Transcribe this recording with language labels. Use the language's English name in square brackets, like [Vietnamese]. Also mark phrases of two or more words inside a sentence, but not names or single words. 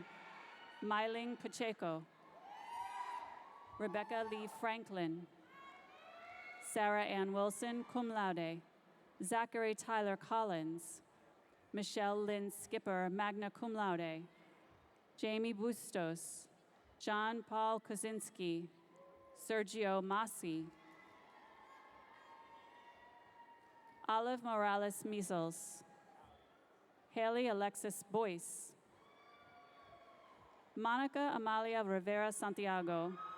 [English] Myling Pacheco. Rebecca Lee Franklin. Sarah Ann Wilson, [Latin] cum laude. [English] Zachary Tyler Collins. Michelle Lynn Skipper, [Latin] magna cum laude. [English] Jamie Bustos. John Paul Kozinski. Sergio Masi. Olive Morales Measles. Haley Alexis Boyce. Monica Amalia Rivera Santiago.